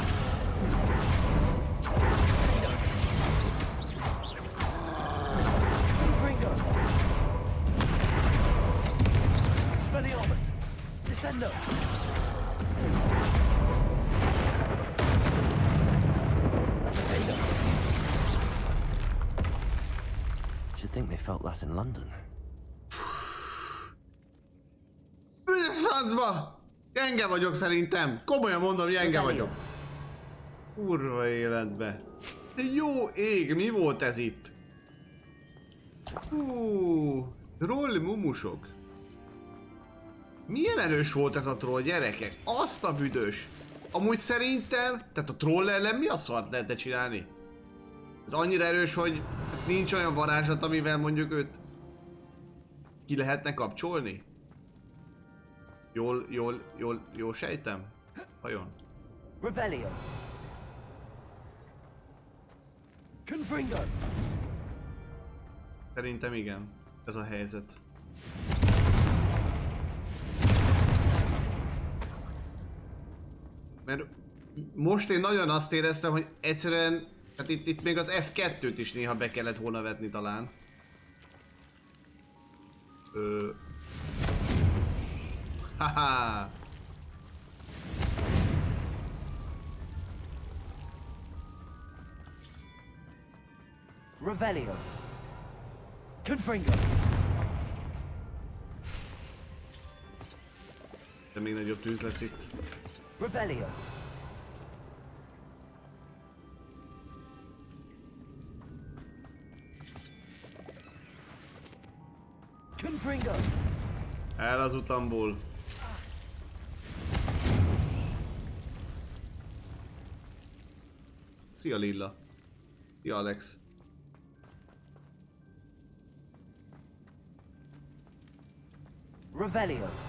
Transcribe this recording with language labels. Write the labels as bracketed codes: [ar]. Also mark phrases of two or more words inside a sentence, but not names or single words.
[hu] Confringo. Expelliarmus. Descendo. Findo. [en] Should think they felt that in London. [hu] Ügyes francba! Gyenge vagyok szerintem. Komolyan mondom, gyenge vagyok. Kurva életbe. De jó ég, mi volt ez itt? Troll mumusok. Milyen erős volt ez a troll, gyerekek? Azt a büdös. Amúgy szerintem, tehát a troll ellen mi a szart lehetne csinálni? Ez annyira erős, hogy nincs olyan varázslat, amivel mondjuk őt ki lehetne kapcsolni? Jól sejtem? Vajon? Revelio. Confringo. Szerintem igen. Ez a helyzet. Mert most én nagyon azt éreztem, hogy egyszerűen, hát itt még az F2-t is néha be kellett volna vetni talán. Haha. Revelio. Confringo. De még nagyobb tűz lesz itt. Revelio. Confringo. El az utamból. Szia Lilla. Szia Alex. Revelio.